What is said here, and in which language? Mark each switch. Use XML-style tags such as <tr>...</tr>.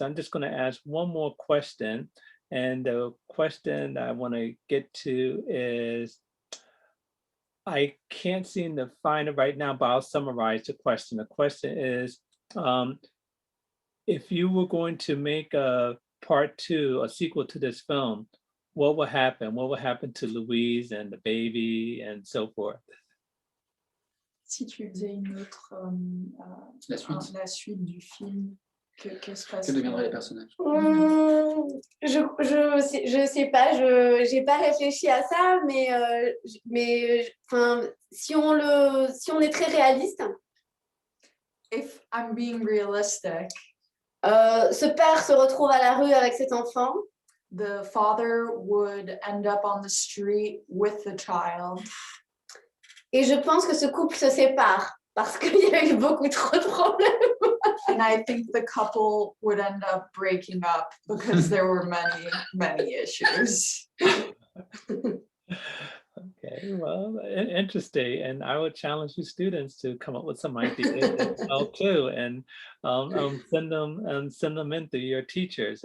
<en>I'm just going to ask one more question. And the question I want to get to is, I can't seem to find it right now, but I'll summarize the question. The question is, if you were going to make a part 2, a sequel to this film, what would happen? What would happen to Louise and the baby and so forth?</en> <fr>Si tu faisais une autre, la suite du film, que se passe? Que deviendraient les personnages? Je sais pas, j'ai pas réfléchi à ça, mais si on est très réaliste.</fr> <en>If I'm being realistic.</en> <fr>Ce père se retrouve à la rue avec cet enfant.</fr> <en>The father would end up on the street with the child.</en> <fr>Et je pense que ce couple se sépare parce qu'il y a eu beaucoup trop de problèmes.</fr> <en>And I think the couple would end up breaking up because there were many issues. Okay, well, interesting. And I would challenge you students to come up with some ideas as well too, and send them in to your teachers.</en>